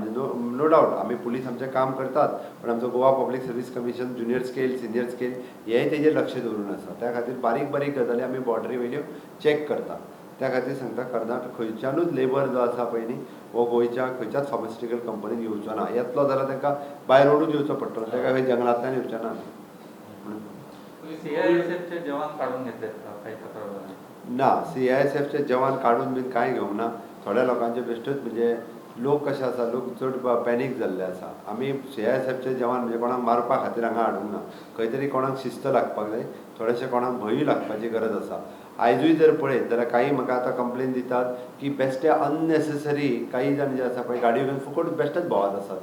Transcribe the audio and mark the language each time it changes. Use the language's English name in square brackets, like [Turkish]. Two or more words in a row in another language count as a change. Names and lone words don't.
[Konkani] म्हणजे [English] no doubt [Konkani] आमी पुलीस आमचें काम करतात, पण आमचो गोवा पब्लीक सर्वीस कमिशन [English] junior scale, senior scale [Konkani] हेंय तेजेर लक्ष दवरून आसा. त्या खातीर बारीक बारीक गजाली आमी बॉर्डरी वयल्यो चॅक करता. त्या खातीर सांगता, कर्नाटक खंयच्यानूच लेबर जो आसा पळय न्ही, वो गोंयच्या खंयच्याच फार्मास्युटिकल कंपनीन येवचो ना. येतलो जाल्यार तांकां बाय रोडूच येवचो पडटलो, ताका खंय जंगलांतल्यान येवचें ना. [Marathi] CISFचे जवान काढून घेतलेत का काही तक्रार? [Konkani] ना, CISFचे जवान काडून बीन कांय घेवंक ना. थोड्या लोकांचे बेश्टूच म्हणजे लोक कशे आसा, लोक चड पॅनीक जाल्ले आसा. आमी CISFचे जवान म्हणजे कोणाक मारपा खातीर हांगा हाडूंक ना. खंय तरी कोणाक शिस्त लागपाक जाय, थोडेशे कोणाक भंयूय लागपाची गरज आसा. आयजूय जर पळयत जाल्यार काही म्हाका आतां कंप्लेन दितात की बेश्टे अननेसेसरी काही जाण जे आसा पळय गाडयो घेवन फुकट बेश्टेच भोंवत आसात.